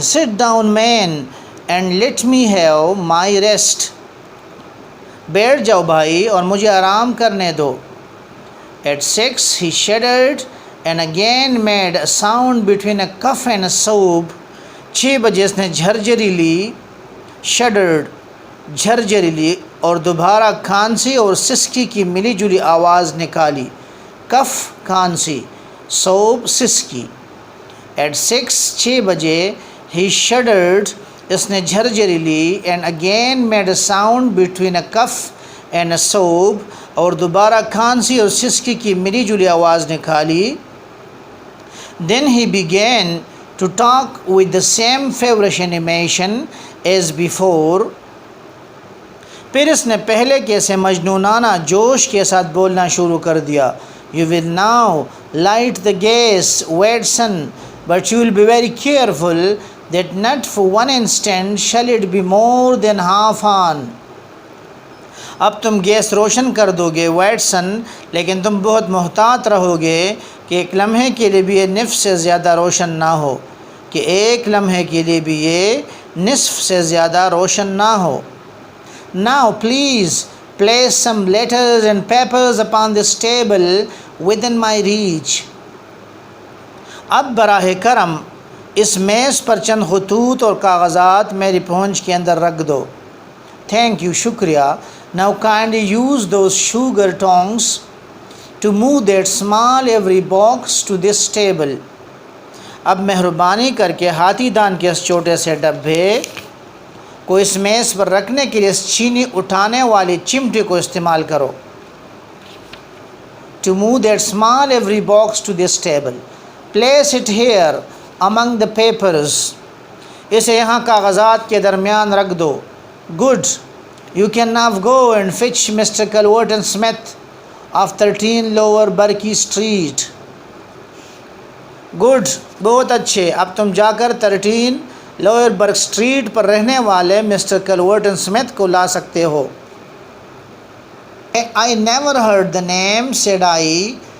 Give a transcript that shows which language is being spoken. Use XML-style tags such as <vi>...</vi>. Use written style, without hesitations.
<en>sit down man and let me have my rest.</en> <ur>بیٹھ جاؤ بھائی اور مجھے آرام کرنے دو.</ur> <en>at 6 he shuddered and again made a sound between a cough and a sob.</en> <ur>6 بجے اس نے جھرجری لی. shuddered جھرجری لی اور دوبارہ کھانسی اور سسکی کی ملی جلی آواز نکالی. کف کھانسی، صوب سسکی.</ur> <en>at 6</en> <ur>بجے</ur> <en>he shuddered</en> <ur>اس نے جھرجری لی</ur> <en>and again made a sound between a cough and a sob</en> <ur>اور دوبارہ کھانسی اور سسکی کی ملی جلی آواز نکالی.</ur> <en>then he began to talk with the same feverish animation as before.</en> <ur>پھر اس نے پہلے کیسے مجنونانہ جوش کے ساتھ بولنا شروع کر دیا.</ur> <en>you will now light the gas, Watson, but you will be very careful that not for one instant shall it be more than half on.</en> <ur>اب تم گیس روشن کر دو گے واٹسن، لیکن تم بہت محتاط رہو گے کہ ایک لمحے کے لیے بھی یہ نصف سے زیادہ روشن نہ ہو، کہ ایک لمحے کے لیے بھی یہ نصف سے زیادہ روشن نہ ہو.</ur> <en>now please place some letters and papers upon this table within my reach.</en> <ur>اب براہ کرم اس میز پر چند خطوط اور کاغذات میری پہنچ کے اندر رکھ دو.</ur> <en>thank you شکریہ. now kindly use those sugar tongs to move that small every box to this table.</en> <ur>اب مہربانی کر کے ہاتھی دان کے اس چھوٹے سے ڈبے کو اس میز پر رکھنے کے لیے اس چینی اٹھانے والی چمٹی کو استعمال کرو.</ur> <en>to move that small every box to this table. place it here among the papers.</en> <ur>اسے یہاں کاغذات کے درمیان رکھ دو. good.</ur> <en>you can now go and fetch Mr. Culverton Smith of 13 Lower Berkey Street.</en> <ur>good. بہت اچھے. اب تم جا کر 13 لوئر برک اسٹریٹ پر رہنے والے مسٹر کلورٹن اسمتھ کو لا سکتے ہو.</ur> <en>I never heard the name, said I.</en>